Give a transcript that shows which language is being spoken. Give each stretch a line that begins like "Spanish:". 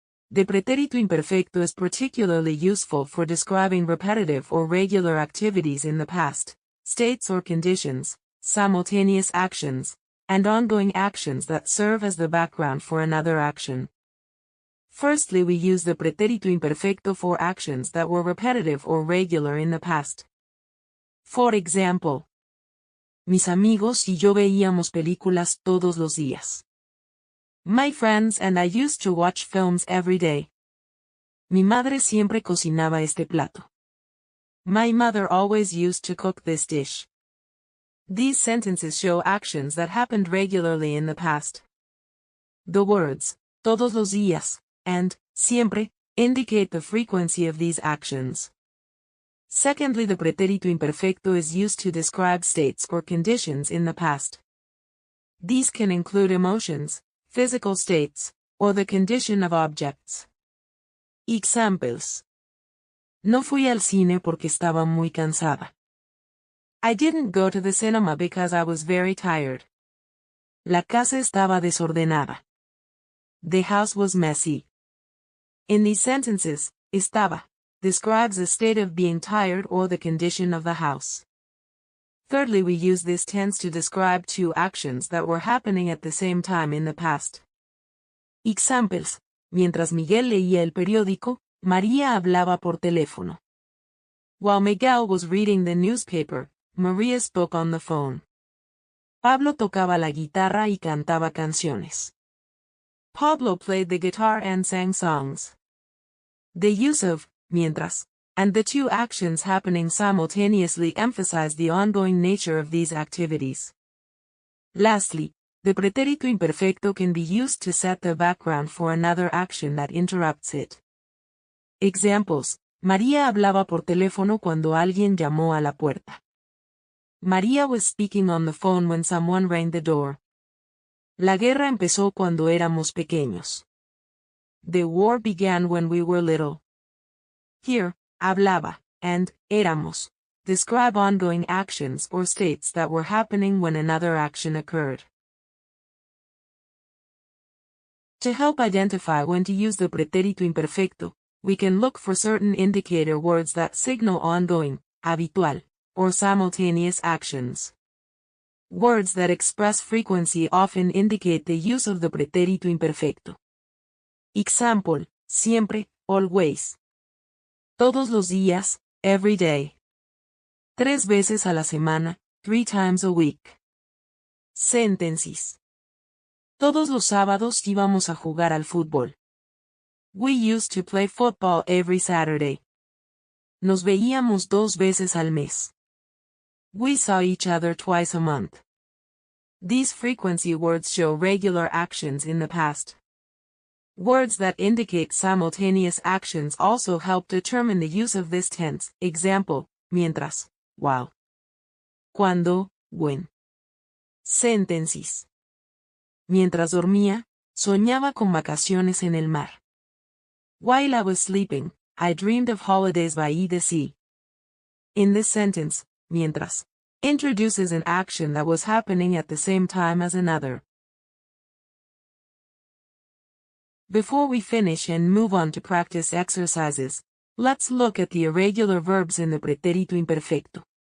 English: The Pretérito Imperfecto is particularly useful for describing repetitive or regular activities in the past, states or conditions, simultaneous actions, and ongoing actions that serve as the background for another action. Firstly, we use the Pretérito Imperfecto for actions that were repetitive or regular in the past.
Spanish: For example, mis amigos y yo veíamos películas todos los días.
English: My friends and I used to watch films every day.
Spanish: Mi madre siempre cocinaba este plato.
English: My mother always used to cook this dish. These sentences show actions that happened regularly in the past. The words, todos los días, and siempre, indicate the frequency of these actions. Secondly, the Pretérito Imperfecto is used to describe states or conditions in the past. These can include emotions, physical states, or the condition of objects.
Spanish: Examples: no fui al cine porque estaba muy cansada.
English: I didn't go to the cinema because I was very tired.
Spanish: La casa estaba desordenada.
English: The house was messy. In these sentences, estaba describes a state of being tired or the condition of the house. Thirdly, we use this tense to describe two actions that were happening at the same time in the past. Examples:
Spanish: mientras Miguel leía el periódico, María hablaba por teléfono.
English: While Miguel was reading the newspaper, Maria spoke on the phone.
Spanish: Pablo tocaba la guitarra y cantaba canciones.
English: Pablo played the guitar and sang songs. The use of mientras and the two actions happening simultaneously emphasize the ongoing nature of these activities. Lastly, the pretérito imperfecto can be used to set the background for another action that interrupts it.
Spanish: Examples: María hablaba por teléfono cuando alguien llamó a la puerta.
English: María was speaking on the phone when someone rang the door.
Spanish: La guerra empezó cuando éramos pequeños.
English: The war began when we were little. Here, hablaba and éramos describe ongoing actions or states that were happening when another action occurred. To help identify when to use the pretérito imperfecto, we can look for certain indicator words that signal ongoing, habitual, or simultaneous actions. Words that express frequency often indicate the use of the pretérito imperfecto. Example: siempre, always. Todos los días, every day. 3 veces a la semana, 3 times a week. Sentences.
Spanish: Todos los sábados íbamos a jugar al fútbol.
English: We used to play football every Saturday.
Spanish: Nos veíamos 2 veces al mes.
English: We saw each other twice a month. These frequency words show regular actions in the past. Words that indicate simultaneous actions also help determine the use of this tense. Example: mientras, while. Cuando, when. Sentences.
Spanish: Mientras dormía, soñaba con vacaciones en el mar.
English: While I was sleeping, I dreamed of holidays by the sea. In this sentence, mientras introduces an action that was happening at the same time as another. Before we finish and move on to practice exercises, let's look at the irregular verbs in the pretérito imperfecto.